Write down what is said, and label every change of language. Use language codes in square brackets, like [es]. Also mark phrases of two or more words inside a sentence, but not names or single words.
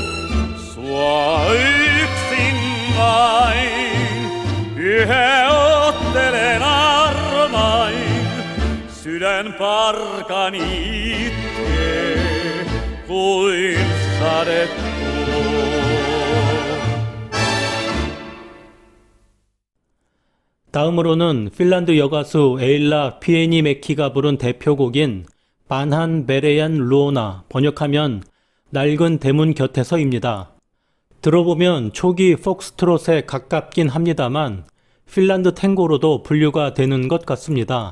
[fi] Sua yksin vain, yhä Yön parkan itkee kuin sadetuo. [ko] 다음으로는 핀란드 여가수 에일라 피에니메키가 부른 대표곡인 반한 베레얀 루오나, 번역하면 낡은 대문 곁에서입니다. 들어보면 초기 폭스트롯에 가깝긴 합니다만 핀란드 탱고로도 분류가 되는 것 같습니다.